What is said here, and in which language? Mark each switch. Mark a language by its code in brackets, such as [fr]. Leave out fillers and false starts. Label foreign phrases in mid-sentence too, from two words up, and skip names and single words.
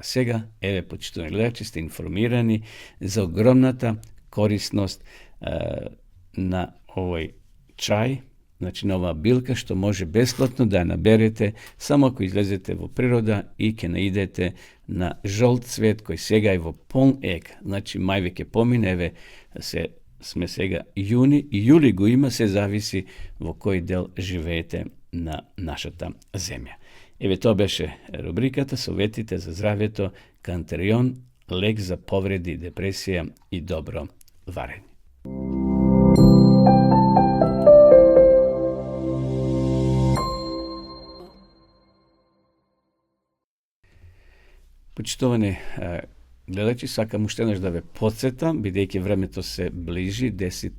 [mk] Сега, еве, почитувани гледачи, сте информирани за огромната корисност на овој чај, значи на оваа билка, што може бесплатно да ја наберете само ако излезете во природа и ќе наидете на жолт цвет кој сега е во полн ек. Значи мај веќе помине, еве сме сега јуни и јули го има, се зависи во кој дел живеете на нашата земја. Еве тоа беше рубриката Советите за здравјето, кантерион, лек за повреди, депресија и добро варење. Почитувани гледачи, сакам уште еднаш да ве потсетам, бидејќи времето се ближи, 10.